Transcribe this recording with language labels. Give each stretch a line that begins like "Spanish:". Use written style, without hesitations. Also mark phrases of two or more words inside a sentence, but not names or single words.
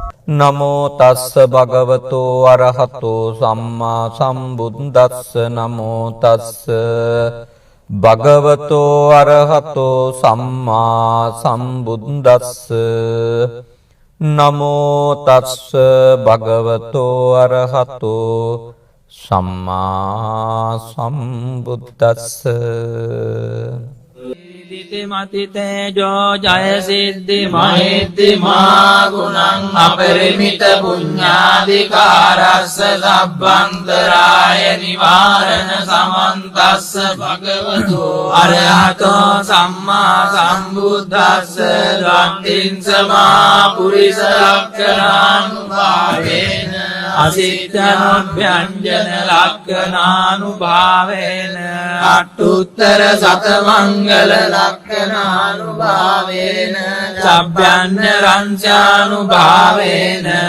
Pali: නමෝ තස්ස භගවතෝ අරහතෝ සම්මා සම්බුද්දස්ස නමෝ තස්ස භගවතෝ අරහතෝ සම්මා සම්බුද්දස්ස නමෝ තස්ස භගවතෝ අරහතෝ සම්මා සම්බුද්දස්ස මති තේජෝ ජය සිද්ධි මහිද්දි මා ගුණං අපරිමිත පුඤ්ඤාධිකාරස්ස සබ්බන්තරාය නිවාරණ සමන්තස්ස භගවතෝ අරහතෝ සම්මා සම්බුද්දස්ස රත්තිං සමා පුරිස ලක්ඛණානුභාවේන අසිද්ධාභ්‍යංජන ලක්ඛණානුභාවේන අට්ඨුත්තර සතමංගල ලක්ඛණානුභාවේන සබ්බන්න රංචානුභාවේන